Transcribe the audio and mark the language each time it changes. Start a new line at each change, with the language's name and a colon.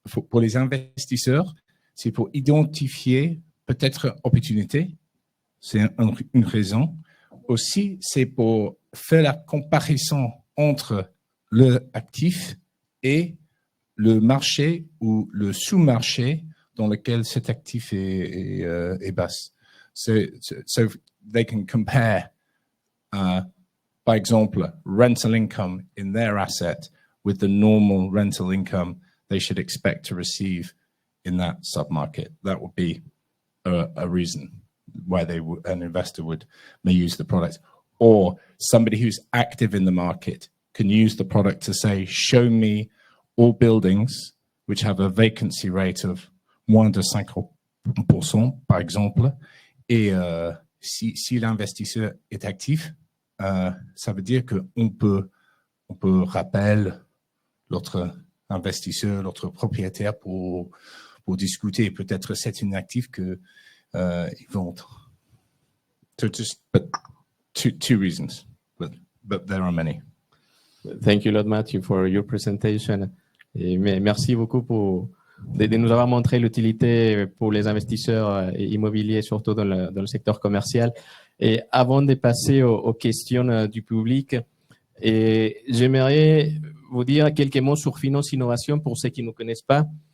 French: Pour les investisseurs, c'est pour identifier peut-être opportunité, c'est une raison. Aussi, c'est pour faire la comparaison entre le actif et le marché ou le sous-marché dans lequel cet actif est basse.
English: So they can compare, by example, rental income in their asset with the normal rental income they should expect to receive in that submarket. That would be a reason. where an investor may use the product, or somebody who's active in the market can use the product to say, show me all buildings which have a vacancy rate of
French: moins de 50%, par exemple. Et si l'investisseur est actif, ça veut dire qu'on peut rappeler l'autre investisseur, l'autre propriétaire pour discuter. Peut-être c'est une actif que ils vendent. So just two reasons, but there are many.
English: Thank you a lot, Matthew, for your presentation.
French: Et merci beaucoup de nous avoir montré l'utilité pour les investisseurs immobiliers, surtout dans le secteur commercial. Et avant de passer aux questions du public, j'aimerais vous dire quelques mots sur Finance Innovation pour ceux qui ne nous connaissent pas.